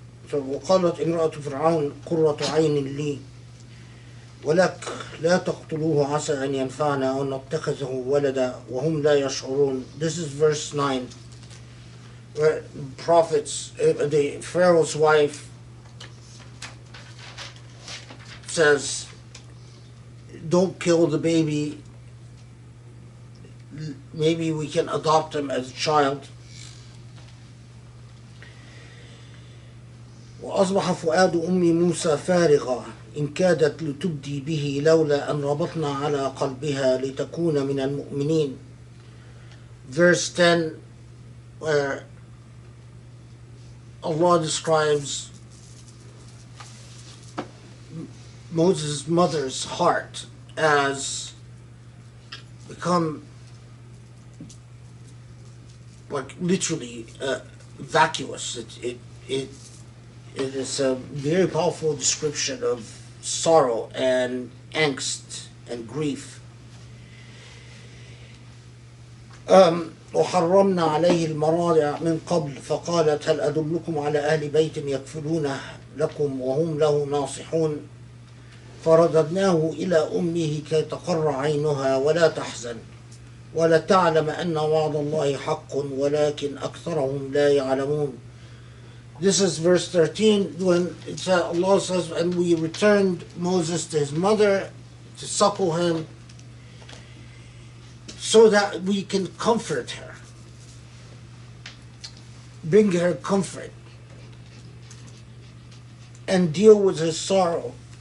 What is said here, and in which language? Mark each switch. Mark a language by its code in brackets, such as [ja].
[ar] So وقالت امرأة فرعون قرة عين لي ولك لا تقتلوه عسى أن ينفعنا أو نتخذه ولدا وهم لا يشعرون. [en] This is verse 9, where the Pharaoh's wife says, don't kill the baby, maybe we can adopt him as a child. [ar] وأصبح فؤاد أم موسى فارغا إن كادت لتبدي به لولا أن ربطنا على قلبها لتكون من المؤمنين. [en] Verse 10, where Allah describes Moses' mother's heart as become like literally vacuous. It is a very powerful description of sorrow and angst and grief. [ar] وحرمنا عليه المراضع من قبل فقالت هل أدلكم على أهل بيت يكفلونه لكم وهم له ناصحون فرددناه إلى أمه كي تقر عينها ولا تحزن ولا تعلم أن وعد الله حق ولكن أكثرهم لا يعلمون. [en] This is verse 13 when Allah says, and we returned Moses to his mother to suckle him so that we can comfort her, bring her comfort, and deal with her sorrow.